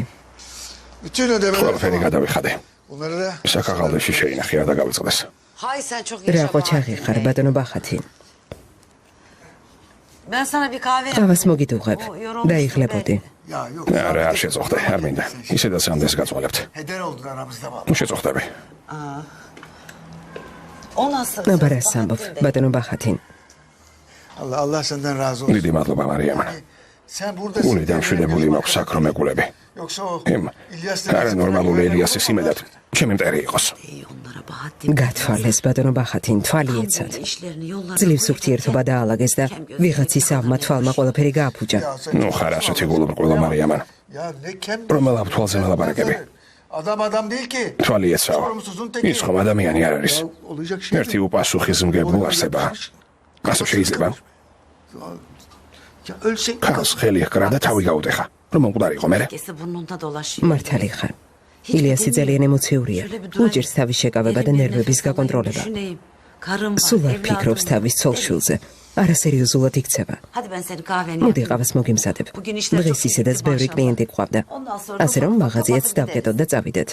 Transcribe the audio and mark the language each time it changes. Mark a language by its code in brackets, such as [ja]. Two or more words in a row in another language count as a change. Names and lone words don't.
[ka] ყველაფერი გადავიხადე. საკაღალდეში შეინახია და გავიწყდეს. [tr] Hay sen çok [ka] რა ყოჩაღი ხარ ბატონო ბახათინ. [tr] Ben sana bir kahve [ka] ყავას მოგიდუღებ. დაიხლებოდი. არა, არ შეწოხდე, არ მინდა. ისედაც ამდენს გაწვალებთ. [tr] Heder oldun aramızda vallahi. [ka] შეწოხდები. [tr] O nasıl? [ka] ნაბარას ამბობ, ბატონო ბახათინ. [tr] Allah senden razı olsun. [ka] დიდი მადლობა, მარიამ. [tr] Sen buradasın. [ka] გული დამშვიდებული მაქვს საქრომეკულები. [tr] Yoksa o [ka] იმ İlyas არანორმალური ელიასის იმედად ჩემი მტერი იყოს. [tr] Onlara Bahattin. [ka] გათვალეს ბატონო ბახათინ, თვალი ეცად. [tr] İşlerini yollar. [ka] ძლივს ურთიერთობა დაალაგეს და ვიღაცის ავმა თვალმა ყველაფერი გააფუჭა. ნუ ხარ ასეთი გულუბრყვილო მარიამან. [tr] Ya ne kem. [ka] რომელ აფთვალზე მელაპარაკები? [tr] Adam değil ki. [ka] თვალი ეცაო. ის ხომ ადამიანი არ არის. [tr] Olacak şey. [ka] ერთი უპასუხისმგებლო არსებაა. ასე შეიძლება? [tr] Ya ölsek [ka] ხალხს ხელი ჰკრა და თავი გაუტეხა. რომ მომკვდარი იყო მე? [tr] Herkesi burnunda dolaşıyor. [ka] მართალი ხარ. ილიასი ძალიან ემოციურია. უჭერს თავის შეკავება და ნერვების გაკონტროლება. [tr] Düşüneyim. Karım var. [ka] სულ არ ფიქრობს evladım თავის ცოლშვილზე. არასერიოზულად იქცევა. [tr] Hadi ben seni kahveni [ka] მოდი [tr] yapayım. [ka] ყავას მოგიმსადებ. დღეს ისედაც ბევრი კლიენტი გვყავდა. ასე რომ მაღაზიაც დავკეტოთ და წავიდეთ.